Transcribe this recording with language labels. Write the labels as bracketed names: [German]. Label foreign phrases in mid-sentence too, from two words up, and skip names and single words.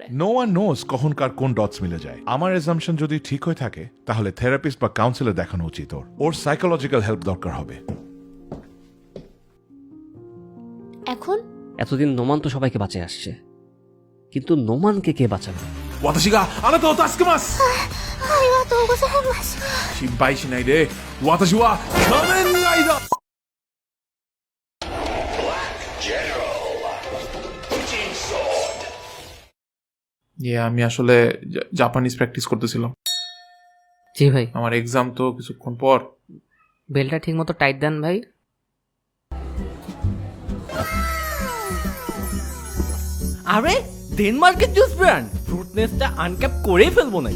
[English] no one knows [Bangla] কখন কার কোন ডটস মিলে যায়। আমার এজাম্পশন যদি ঠিক হয়ে থাকে, তাহলে থেরাপিস্ট বা কাউন্সিলর দেখানো উচিত। ওর [English] psychological help [Bangla] দরকার হবে। এখন এতদিন নোমান তো সবাইকে বাঁচিয়ে আসছে, কিন্তু নোমানকে কে বাঁচাবে? [Japanese] 私があなたを助けます。ありがとうございます。心配しないで、私は仮面ライダー。 [Bangla] আমি আসলে জাপানিজ প্র্যাকটিস করতেছিলাম। জি ভাই, আমার এক্সাম তো কিছুক্ষণ পর। বেলটা ঠিক মতো টাইট দেন ভাই। আরে ডেনমার্কের [English] juice brand [Bangla] ফ্রুটনেসটা আনক্যাপ করেই ফেলবো নাকি?